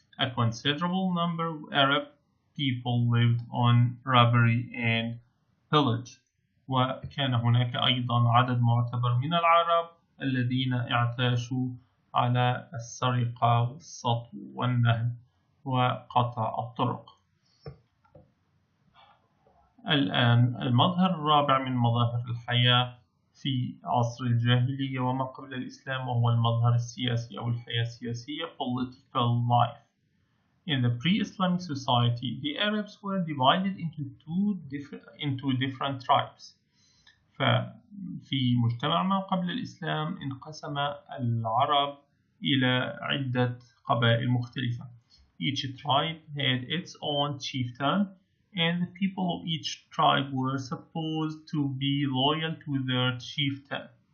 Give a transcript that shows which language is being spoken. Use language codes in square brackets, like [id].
[en] A considerable number of Arab people lived on robbery and pillage. [ar] وكان هناك أيضا عدد معتبر من العرب الذين اعتاشوا على السرقة والسطو والنهب وقطع الطرق. الآن المظهر الرابع من مظاهر الحياة في عصر الجاهلية وما قبل الإسلام، وهو المظهر السياسي أو الحياة السياسية [en] political life. In the pre-Islamic society, the Arabs were divided into different tribes. [ar] ففي مجتمع ما قبل الإسلام انقسم العرب إلى عدة قبائل مختلفة. [en] Each tribe had its own chieftain, and the people of each tribe were supposed to be loyal to their chieftain.